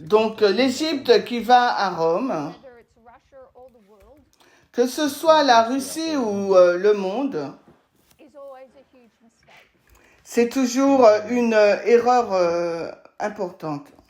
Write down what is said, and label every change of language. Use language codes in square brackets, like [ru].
[fr] Donc l'Égypte qui va à Rome, [en] whether it's Russia or the world, [fr] que ce soit la Russie ou le monde, [en] is always a huge mistake. [fr] c'est toujours une erreur importante.